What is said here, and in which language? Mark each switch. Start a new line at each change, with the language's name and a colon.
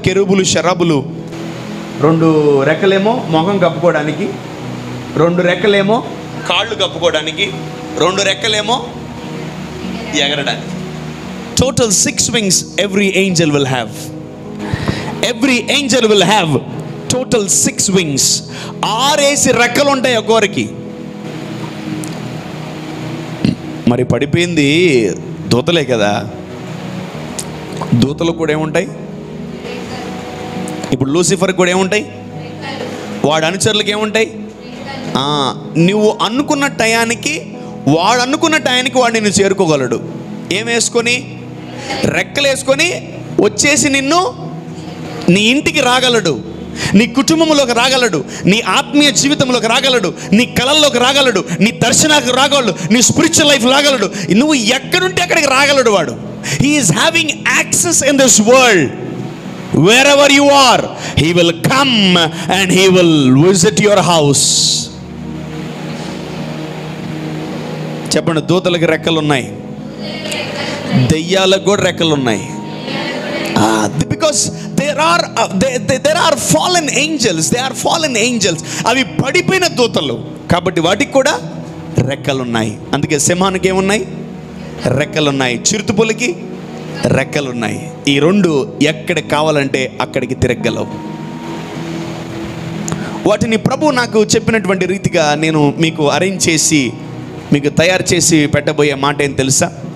Telugu: కెరూబులు, షరాబులు 2 రెక్కలేమో మొహం కప్పుకోవడానికి, 2 రెక్కలేమో కాళ్ళు కప్పుకోవడానికి, 2 రెక్కలేమో ఎగరడానికి.
English: Total 6 wings every angel will have. Every angel will have total 6 wings.
Telugu: 6 రెక్కలు ఉంటాయి ఒక్కొరికి. మరి పడిపోయింది దూతలే కదా, దూతలు కూడా ఏముంటాయి? ఇప్పుడు లూసిఫర్ కూడా ఏముంటాయి? వాడు అనుచరులకు ఏముంటాయి? నువ్వు అనుకున్న టయానికి, వాడు అనుకున్న టయానికి వాడు నిన్ను చేరుకోగలడు. ఏం వేసుకొని? రెక్కలు వేసుకొని వచ్చేసి నిన్ను నీ ఇంటికి రాగలడు, నీ కుటుంబంలోకి రాగలడు, నీ ఆత్మీయ జీవితంలోకి రాగలడు, నీ కళల్లోకి రాగలడు, నీ దర్శనాలకు రాగలడు, నీ స్పిరిచువల్ లైఫ్ రాగలడు. నువ్వు ఎక్కడుంటే అక్కడికి రాగలడు వాడు.
English: He is having access in this world. Wherever you are, he will come and he will visit your house.
Telugu: చెప్పండి, దూతలకు రెక్కలు ఉన్నాయి, దెయ్యాలకు కూడా రెక్కలు ఉన్నాయి.
English: Because there are fallen angels. They are fallen angels.
Telugu: అవి పడిపోయిన దూతలు కాబట్టి వాటికి కూడా రెక్కలు ఉన్నాయి. అందుకే సింహానికి ఏమున్నాయి? రెక్కలు ఉన్నాయి. చిరుతపులికి రెక్కలు ఉన్నాయి. ఈ రెండు ఎక్కడికి కావాలంటే అక్కడికి తిరగలవు. వాటిని ప్రభు నాకు చెప్పినటువంటి రీతిగా నేను మీకు అరేంజ్ చేసి, మీకు తయారు చేసి పెట్టబోయే మాట ఏం తెలుసా?